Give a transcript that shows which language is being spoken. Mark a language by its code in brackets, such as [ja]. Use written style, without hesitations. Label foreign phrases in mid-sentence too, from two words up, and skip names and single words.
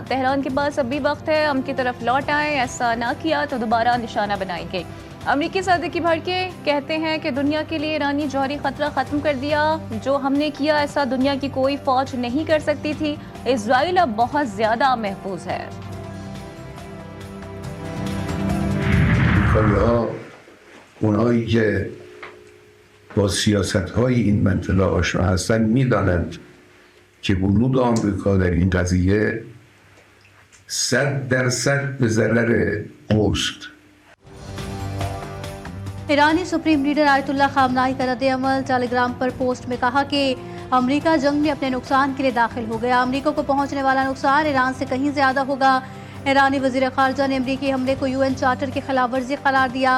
[ur] تہران کے پاس ابھی وقت ہے، امن کی طرف لوٹ آئے۔ ایسا نہ کیا تو دوبارہ نشانہ بنائیں گے. امریکی صدر کی بھڑکے کہتے ہیں کہ دنیا کے لیے ایرانی جوہری خطرہ ختم کر دیا. جو ہم نے کیا ایسا دنیا کی کوئی فوج نہیں کر سکتی تھی. اسرائیل اب بہت زیادہ محفوظ ہے. [fa] اونایی که با سیاست‌های این منطقه آشنا هستند می‌دانند که ورود آمریکا در این قضیه 100% به ضرر اوست. [ur] ईरानी [en] supreme leader [ur] آیت اللہ خامنہ ای کا ردِعمل. ٹیلی گرام پر پوسٹ میں کہا کہ امریکہ جنگ میں اپنے نقصان کے لیے داخل ہو گیا. امریکہ کو پہنچنے والا نقصان ایران سے کہیں زیادہ ہوگا۔ ایرانی وزیر خارجہ نے امریکی حملے کو UN چارٹر کی خلاف ورزی قرار دیا.